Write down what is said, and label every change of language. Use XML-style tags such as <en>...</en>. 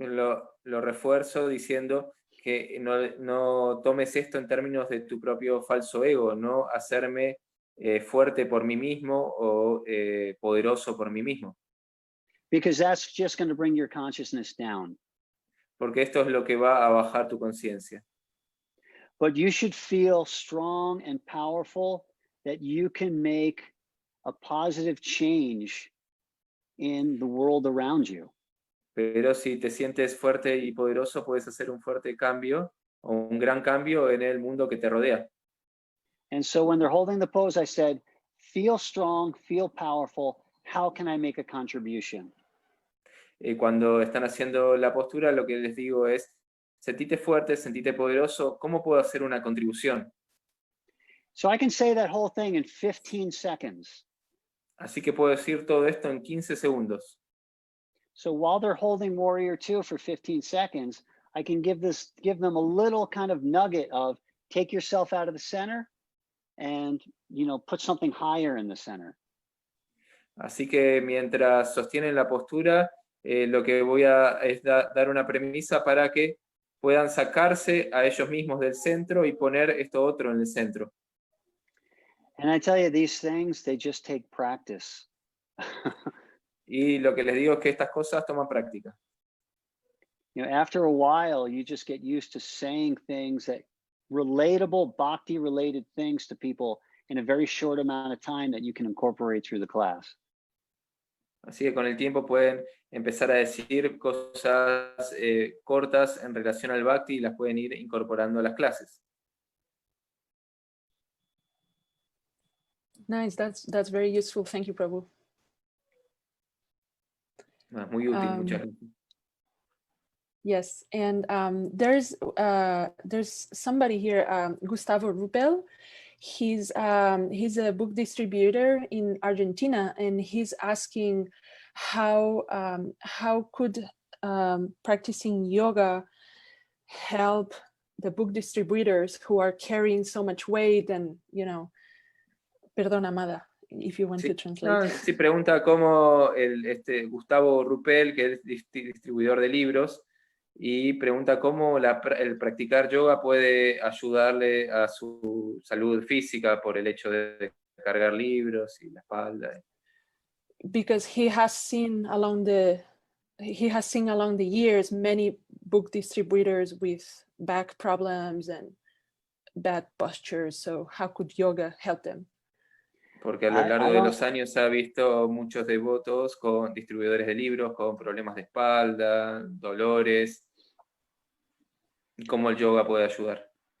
<es>Lo refuerzo diciendo que no tomes esto en términos de tu propio falso ego, no hacerme fuerte por mí mismo o poderoso por mí mismo.</es> <en>Because that's just going to bring your consciousness down.</en> <es>Porque esto es lo que va a bajar tu conciencia.</es> <en>But you should feel strong and powerful, that you can make a positive change in the world around you.</en> <es>Pero si te sientes fuerte y poderoso, puedes hacer un fuerte cambio o un gran cambio en el mundo que te rodea.</es> <en>And so when they're holding the pose, I said, feel strong, feel powerful. How can I make a contribution?</en> <es>Cuando están haciendo la postura, lo que les digo es, sentite fuerte, sentite poderoso, ¿cómo puedo hacer una contribución?</es> <en>So I can say that whole thing in 15 seconds.</en> <es>Así que puedo decir todo esto en 15 segundos.</es> <en>So while they're holding warrior 2 for 15 seconds, I can give them a little kind of nugget of take yourself out of the center and, put something higher in the center.</en> <es>Así que mientras sostienen la postura, lo que voy a es dar una premisa para que puedan sacarse a ellos mismos del centro y poner esto otro en el centro.</es> <en>And I tell you, these things, they just take practice.</en> <es>Y lo que les digo es que estas cosas toman práctica.</es> <en>After a while, you just get used to saying things that relatable, bhakti related things to people in a very short amount of time that you can incorporate through the class.</en> <es>Así que con el tiempo pueden empezar a decir cosas cortas en relación al Bhakti y las pueden ir incorporando a las clases.</es> <en>Nice, that's very useful. Thank you, Prabhu.</en> <es>Muy útil, muchas gracias.</es> <en>Yes, and there's somebody here, Gustavo Rupel. He's a book distributor in Argentina, and he's asking how could practicing yoga help the book distributors who are carrying so much weight and,</en> <es>perdón,</es> <en>Amada, if you want to translate.</en> <es>Sí, pregunta cómo Gustavo Rupel, que es distribuidor de libros, y pregunta cómo el practicar yoga puede ayudarle a su salud física por el hecho de cargar libros y la espalda.</es> <en>Because he has seen along the years many book distributors with back problems and bad postures. So how could yoga help them?</en> <es>Porque a lo largo de los años ha visto muchos devotos con distribuidores de libros con problemas de espalda, dolores. ¿Cómo el yoga puede ayudar?</es>